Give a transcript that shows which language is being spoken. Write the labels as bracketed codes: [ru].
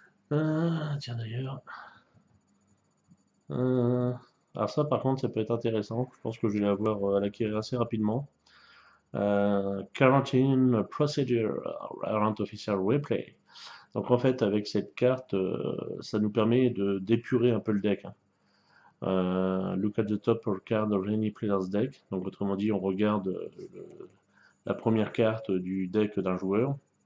[fr] Tiens d'ailleurs. Alors ça par contre ça peut être intéressant. Je pense que je vais l'avoir à l'acquérir assez rapidement. Quarantine Procedure Around Official Replay. Donc en fait avec cette carte ça nous permet d'épurer un peu le deck, hein. [en] Look at the top card of any player's deck. [fr] Donc autrement dit on regarde la première carte du deck d'un joueur.